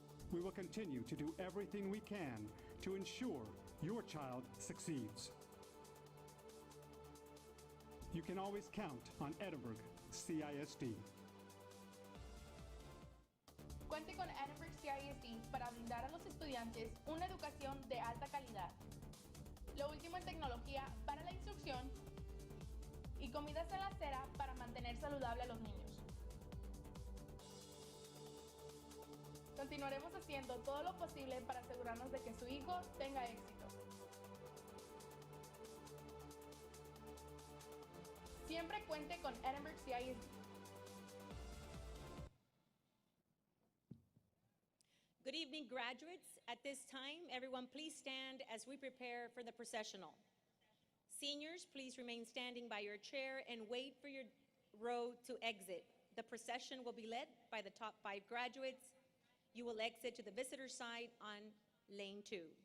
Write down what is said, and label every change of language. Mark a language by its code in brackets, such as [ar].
[en] We will continue to do everything we can to ensure your child succeeds. You can always count on Edinburg CISD. [es] Cuente con Edinburg CISD para brindar a los estudiantes una educación de alta calidad, lo último en tecnología para la instrucción y comidas en la acera para mantener saludable a los niños. Continuaremos haciendo todo lo posible para asegurarnos de que su hijo tenga éxito. Siempre cuente con Edinburg CISD. [en] Good evening, graduates. At this time, everyone please stand as we prepare for the processional. Seniors, please remain standing by your chair and wait for your row to exit. The procession will be led by the top 5 graduates. You will exit to the visitor side on lane 2.